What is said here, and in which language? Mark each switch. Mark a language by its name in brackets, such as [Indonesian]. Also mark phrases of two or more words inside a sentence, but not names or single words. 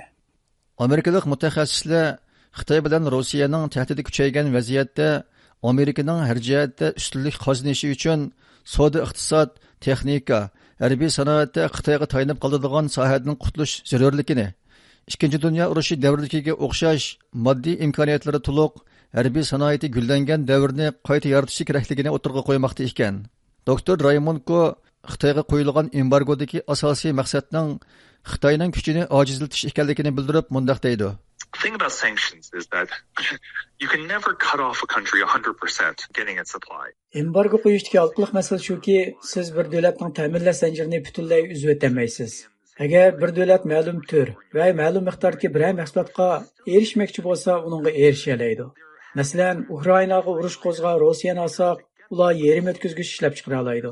[Uzbek] Amerikalik mutaxassislar Xitoy bilan Rossiyaning tahdidi kuchaygan vaziyatda Amerikaning har jihatda ustunlik qozonishi uchun savdo-iqtisod, texnika, harbiy sanoatda Xitoyga tayanib qoladigan sohadan qutulish zarurligini, Ikkinchi dunyo urushi davridagiga o'xshash moddiy imkoniyatlari to'liq harbiy sanoati gullangan davrni qayta yaratish kerakligini o'tirg'a qo'ymoqda ekan. Doktor Raymonko Xitoyga qo'yilgan embargodagi asosiy maqsadning Xitoyning kuchini ojizlatish ekanligini bildirib, mundaq deydi. [English] The thing about sanctions is that you can never cut off a country 100% getting its supply. [Uzbek] Embargo qo'yishdagi olqilik masala shuki, siz bir davlatning ta'minlash zanjirini butunlay uzib o'tolmaysiz. Agar bir davlat ma'lum tur va ma'lum miqdordagi biror mahsulotga erishmoqchi bo'lsa, uningga erisha oladi. Masalan, Ukrainaga urush qo'zg'ab Rossiyani olsak, ular yerim o'tkazgich ishlab chiqara oladi.